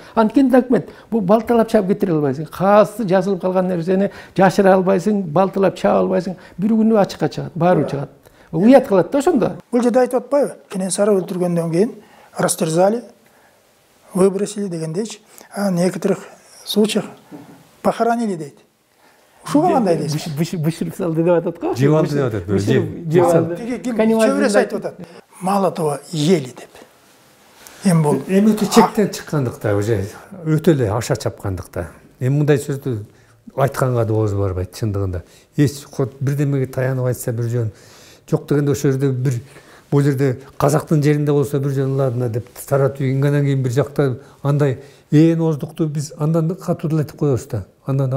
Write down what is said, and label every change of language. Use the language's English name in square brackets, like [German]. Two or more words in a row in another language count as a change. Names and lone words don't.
[Kyrgyz] Анткени документ бул балталап чаап кетире албайсың. Каасты жазылып калган нерсени жашыра албайсың, балталап чаап албайсың. Бир күнү ачыкка чыгат, баары чыгат. Уят кылат да ошондо. Бул жерде айтып атпайбы? Кенесары өлтүргөндөн кийин [Russian] растерзали, выбросили [Kyrgyz] дегендейчи. [Russian] А в некоторых случаях похоронили дейт. [Kyrgyz] Ушуга кандай дейсиз? Бышырып салды деп атат го. Жевалды деп атат. Чөбөрөсү айтып атат. [Russian] Мало того, ели деп. [Kyrgyz] Эми бул өтө чектен чыккандыкта, уже өтө эле аша чапкандыкта. Эми мындай сөздү айтканга да ооз барбайт чындыгында. Эч бирдемеге таянып айтса бир жөн жок дегенде ошол жерде бир бул жерде казактын жеринде болсо бир жөн ладно деп таратып андан кийин бир жакта андай ооздукту биз андан катуу айтып коебуз да.